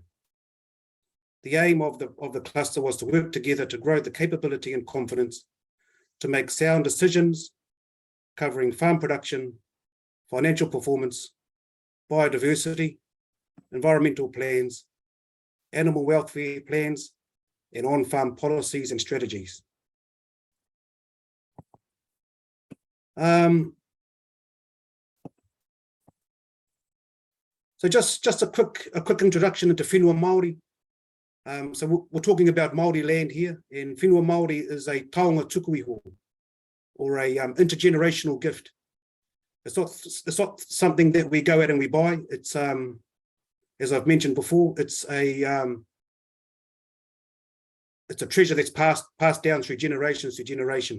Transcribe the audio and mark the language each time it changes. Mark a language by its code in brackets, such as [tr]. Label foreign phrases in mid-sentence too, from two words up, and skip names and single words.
[en] The aim of the cluster was to work together to grow the capability and confidence to make sound decisions covering farm production, financial performance, biodiversity, environmental plans, animal welfare plans, and on-farm policies and strategies. So just a quick introduction into [mi] whenua Māori. [en] So we're talking about Māori land here, and [mi] whenua Māori [en] is a [mi] taonga tukuiho, [en] or a intergenerational gift. It's not something that we go out and we buy. It's as I've mentioned before, it's a treasure that's passed down through generations to generation.